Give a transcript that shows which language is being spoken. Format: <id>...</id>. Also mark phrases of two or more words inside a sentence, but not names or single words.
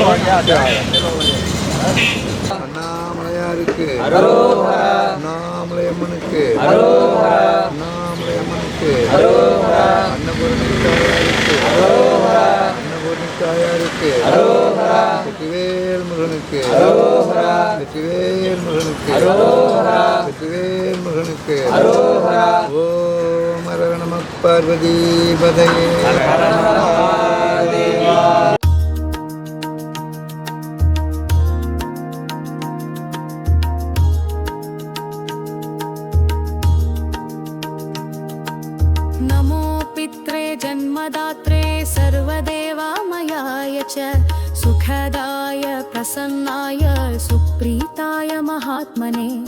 <ta>அண்ணாமலையாருக்கு அண்ணாமலையம்மனுக்கு அண்ணாமலையம்மனுக்கு அன்னபூர்ணிக்காயாருக்கு அன்னபூர்ணிக்காயாருக்கு வெற்றிவேல் முருகனுக்கு வெற்றிவேல் முருகனுக்கு வெற்றிவேல் முருகனுக்கு</ta> <sa>ॐ हर नम पार्वती पतये. नमो पित्रे जन्मदात्रे सर्वदेवामयाय च सुखदाय प्रसन्नाय सुप्रीताय महात्मने</sa>